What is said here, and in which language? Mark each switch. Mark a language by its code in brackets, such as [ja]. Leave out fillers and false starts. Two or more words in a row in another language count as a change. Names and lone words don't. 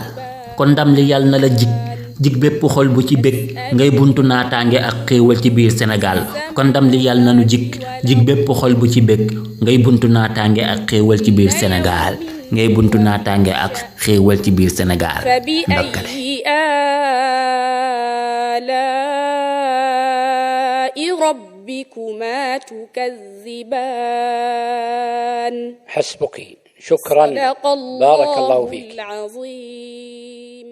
[wo] kon ndam li yàlla na la jig bépp xol bu ci bég ngay buntu naataange ak xéewal ci biir Sénégal. kon ndam li yàlla na nu jig bépp xol bu ci bég ngay buntu naataange ak xéewal ci biir Sénégal ngay buntu naataange ak xéewal ci biir Sénégal. ndokkale [ar] ربكما تكذبان حسبك شكرا بارك الله فيك. العظيم.